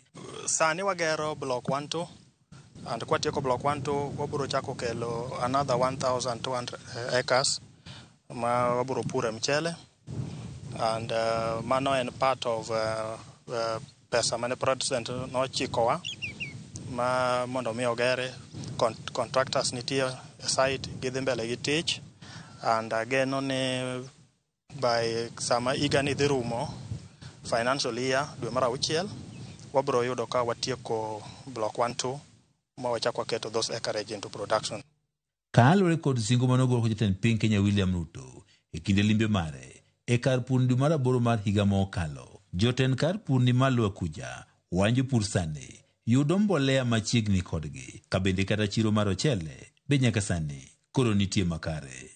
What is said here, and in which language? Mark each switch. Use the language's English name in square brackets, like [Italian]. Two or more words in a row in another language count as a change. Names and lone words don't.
[Luo (Kenya and Tanzania)] Sani wagero block 12 and kwatieko block 12 wabiro chako kelo [English] another 1,200 acres [Luo (Kenya and Tanzania)] ma wabiro pure mchele, and mano en [English] part of [Luo (Kenya and Tanzania)] pesa mane president nochikowa ma mondo mi ogere. Contractors nitie site gidhi mbele gi tich, [English] and again [Luo (Kenya and Tanzania)] ni by sama igani dhi rumo [English] financial year [Luo (Kenya and Tanzania)] dwe mar 6 wabiro yudo ka watieko block 12 ma wachako keto [English] those acreage into production. [Luo (Kenya and Tanzania)] Kalore kod singo manogoro ko jatend piny Kenya William Ruto e kinde limbe mare e kar pur dwe mar 8 mar higa mokalo, jotend kar pur ni Lower Kuja wanjo pur sani yudo mbolea machiegni kodgi, kabende kata chiro mar ochele be nyaka sani koro nitie makare.